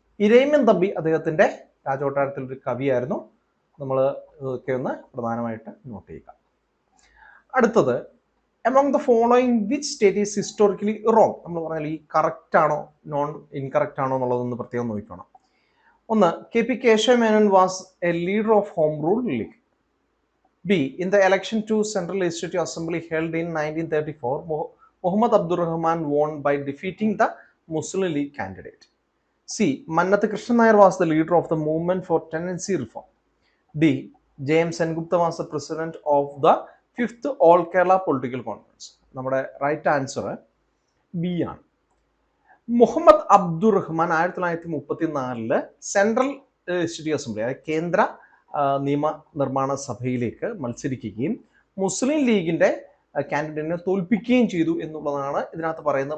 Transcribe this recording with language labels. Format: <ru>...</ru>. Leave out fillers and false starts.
<ml>ഇരയിമ്മൻ തമ്പി അദ്ദേഹത്തിന്റെ രാജകൊട്ടാരത്തിൽ ഒരു കവിയായിരുന്നു. നമ്മൾ ഒക്കെ ഒന്ന് പ്രധാനമായിട്ട് നോട്ട് ചെയ്യുക.</ml> <en>അടുത്തത്, among the following which state is historically wrong.</en> <ml>നമ്മൾ പറഞ്ഞാൽ ഈ കറക്റ്റ് ആണോ നോൺ ഇൻകറക്റ്റ് ആണോ എന്നുള്ളതൊന്ന് പ്രത്യേകം നോക്കണം.</ml> <en>ഒന്ന്, K P Kesava Menon was a leader of home rule league. B. In the election to Central Legislative Assembly held in 1934, Muhammad Abdur Rahman won by defeating the Muslim League candidate. C. Mannathu Krishnan Nair was the leader of the movement for tenancy reform. D. J. M. Sengupta was the president of the 5th All Kerala Political Conference.</en> <ml>നമ്മുടെ right answer B ആണ്. Muhammad Abdur Rahman 1934 central legislative assembly, അതായത് കേന്ദ്ര നിയമനിർമ്മാണ സഭയിലേക്ക് മത്സരിക്കുകയും മുസ്ലിം ലീഗിന്റെ കാൻഡിഡേറ്റിനെ തോൽപ്പിക്കുകയും ചെയ്തു എന്നുള്ളതാണ് ഇതിനകത്ത് പറയുന്നത്.</ml>